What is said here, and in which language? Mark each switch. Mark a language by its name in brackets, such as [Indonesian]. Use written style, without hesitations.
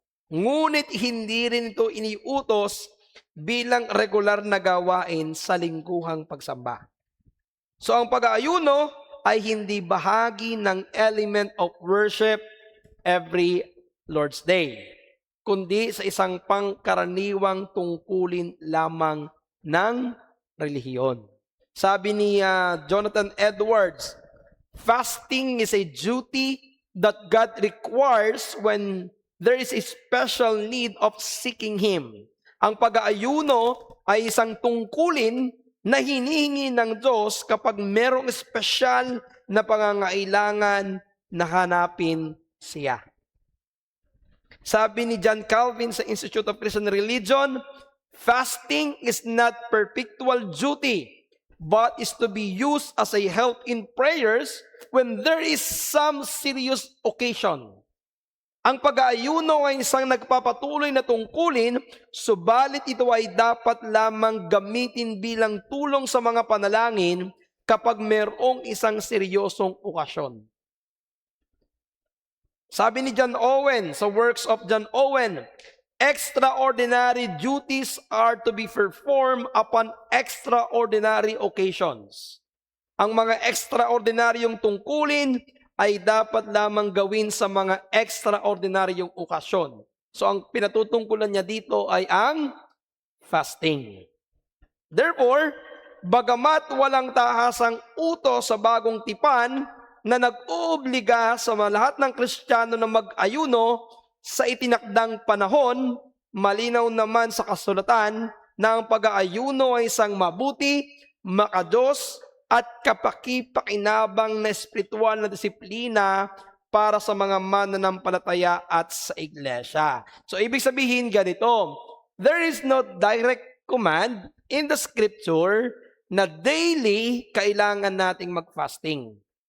[Filipino] Ngunit hindi rin ito iniutos bilang regular na gawain sa lingguhang pagsamba. So ang pag-aayuno ay hindi bahagi ng [English] element of worship every Lord's Day, [Filipino] kundi sa isang pangkaraniwang tungkulin lamang ng relihiyon. [English] Sabi ni Jonathan Edwards, fasting is a duty that God requires when there is a special need of seeking Him. [Filipino] Ang pag-aayuno ay isang tungkulin na hinihingi ng Diyos kapag merong espesyal na pangangailangan na hanapin siya. [English] Sabi ni John Calvin sa Institute of Christian Religion, fasting is not perpetual duty, but is to be used as a help in prayers when there is some serious occasion. [Filipino] Ang pag-aayuno ay isang nagpapatuloy na tungkulin, subalit ito ay dapat lamang gamitin bilang tulong sa mga panalangin kapag mayroong isang seryosong okasyon. [English] Sabi ni John Owen sa works of John Owen, extraordinary duties are to be performed upon extraordinary occasions. [Filipino] Ang mga extraordinaryong tungkulin ay dapat lamang gawin sa mga extraordinaryong okasyon. So ang pinatutungkulan niya dito ay ang fasting. Therefore, bagamat walang tahasang utos sa bagong tipan na nag-oobliga sa lahat ng Kristiyano na mag-ayuno sa itinakdang panahon, malinaw naman sa kasulatan na ang pag-aayuno ay isang mabuti, makadiyos, at kapaki-pakinabang na espiritual na disiplina para sa mga mananampalataya at sa iglesia. So, ibig sabihin ganito, [English] there is no direct command in the scripture [Filipino] na daily kailangan nating mag-fasting.